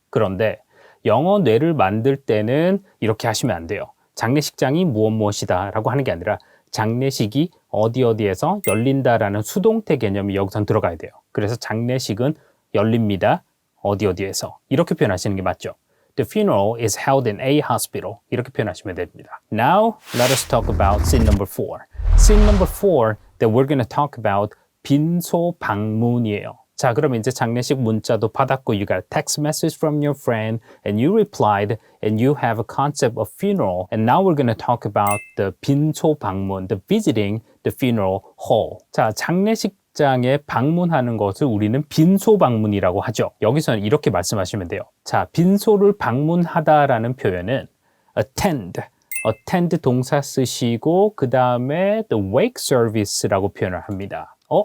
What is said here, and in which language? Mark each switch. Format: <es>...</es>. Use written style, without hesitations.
<ko>그런데 영어 뇌를 만들 때는 이렇게 하시면 안 돼요. 장례식장이 무엇이다 라고 하는 게 아니라 장례식이 어디에서 열린다라는 수동태 개념이 여기선 들어가야 돼요. 그래서 장례식은 열립니다. 어디에서 이렇게 표현하시는 게 맞죠.</ko> <en>The funeral is held in a hospital.</en> <ko>이렇게 표현하시면 됩니다.</ko> <en>Now, let us talk about scene number 4. Scene number 4 that we're going to talk about</en> <ko>빈소 방문이에요. 자, 그럼 이제 장례식 문자도 받았고</ko> <en>you got a text message from your friend and you replied and you have a concept of funeral and now we're going to talk about the</en> <ko>빈소 방문,</ko> <en>the visiting the funeral hall.</en> <ko>자, 장례식장에 방문하는 것을 우리는 빈소 방문이라고 하죠. 여기서는 이렇게 말씀하시면 돼요. 자, 빈소를 방문하다라는 표현은 attend 동사 쓰시고 그 다음에</ko> <en>the wake service</en> <ko>라고 표현을 합니다.</ko>